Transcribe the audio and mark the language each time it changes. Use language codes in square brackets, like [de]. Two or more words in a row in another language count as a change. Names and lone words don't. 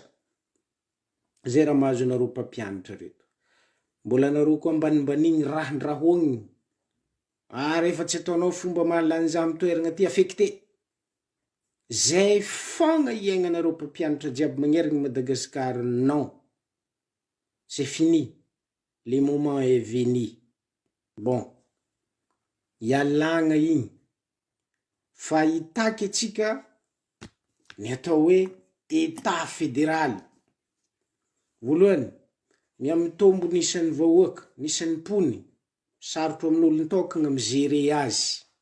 [mg] Zay raha mahazo anareo mpampianatra reto. Mbola anareo koa ambanimbanigny rahandrahogny. Rehefa tsy ataonao fomba mahalanjà amin'ny toeragna ty affecté. Zay fogna iaignanareo mpampianatra jiaby magnerigny Madagascar. [fr] Non. C'est fini. Le moment est venu. Bon. [mg] Ialagna igny. Fa hitaky atsika ny atao hoe [fr] état fédéral. [mg] Voalohany, miamitombo nisan'ny vahoaka, nisan'ny pony, sarotro amin'olo nitokagna mizere azy.